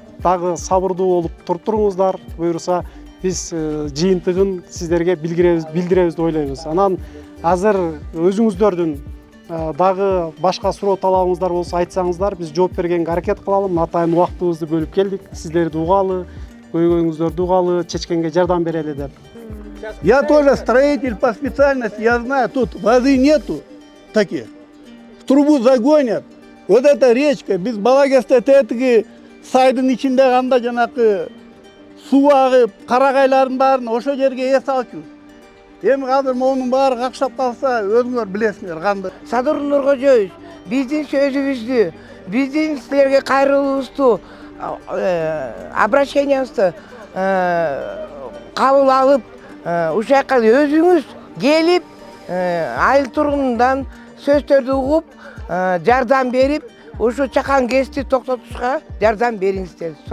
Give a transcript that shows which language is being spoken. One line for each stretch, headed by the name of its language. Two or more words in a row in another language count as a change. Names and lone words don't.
Kyrgyz: Дагы сабырдуу болуп туруп туруңуздар. Буюрса биз жыйынтыгын сиздерге билдиребиз деп ойлойбуз. Анан азыр өзүңүздөрдүн дагы башка суроо талабыңыздар болсо айтсаңыздар, биз жооп бергенге аракет кылалым. Атайын убактыбызды бөлүп келдик. Сиздерди угалы, көйгөйүңүздөрдү угалы, чечкенге жардам берели деп.
Russian: Я тоже строитель по специальности, я знаю, тут воды нету таких. В трубу загонят. Вот эта речка,
Kyrgyz: без балагеста тетиги сайдын ичинде кандай жанакы суу агып, карагайлардын баарын ошо жерге эс алчу. Эми азыр монун баары какшап калса, өзүңөр билесиңер кандай. Садыр Нуркожоевич, биздин сөзүбүздү, биздин силерге кайрылуубузду, обращениябызды кабыл алып, ушул жака өзүңүз келип, айыл тургунундан сөздөрдү угуп, жардам берип, ушу чакан гэсти токтотушка жардам бериңиздер.